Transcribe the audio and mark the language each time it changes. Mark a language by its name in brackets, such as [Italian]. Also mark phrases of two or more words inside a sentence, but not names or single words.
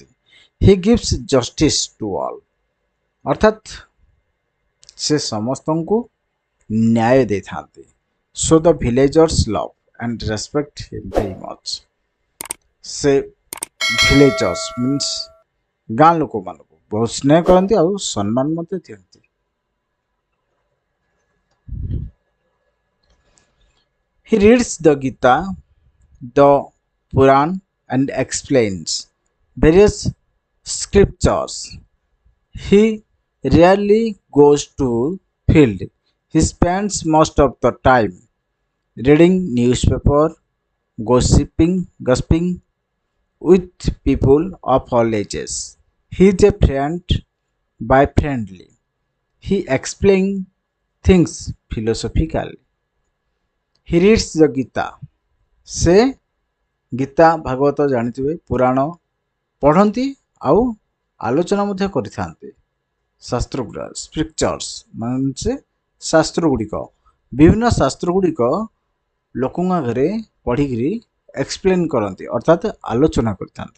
[English] he gives justice to all [Odia] ଅର୍ଥାତ୍ ସେ ସମସ୍ତଙ୍କୁ ନ୍ୟାୟ ଦେଇଥାନ୍ତି। [English] so the villagers love and respect him very much. [Odia] ସେ [English] villagers means [Odia] ଗାଁ ଲୋକମାନଙ୍କୁ ବହୁତ ସ୍ନେହ କରନ୍ତି ଆଉ ସମ୍ମାନ ମଧ୍ୟ ଦିଅନ୍ତି। [English] He reads the Gita, the Puran, and explains various scriptures. He rarely goes to field. He spends most of the time reading newspaper, gossiping with people of all ages. He is a friend by friendly. He explains things philosophically. He reads the Gita. [Odia] ସେ ଗୀତା ଭାଗବତ ଜାଣିଥିବେ, ପୁରାଣ ପଢ଼ନ୍ତି ଆଉ ଆଲୋଚନା ମଧ୍ୟ କରିଥାନ୍ତି। ଶାସ୍ତ୍ର ସ୍କ୍ରିପଚର୍ସ ମାନେ ଶାସ୍ତ୍ର ଗୁଡ଼ିକ, ବିଭିନ୍ନ ଶାସ୍ତ୍ର ଗୁଡ଼ିକ ଲୋକଙ୍କ ଆଗରେ ପଢ଼ିକିରି ଏକ୍ସପ୍ଲେନ୍ କରନ୍ତି ଅର୍ଥାତ୍ ଆଲୋଚନା କରିଥାନ୍ତି।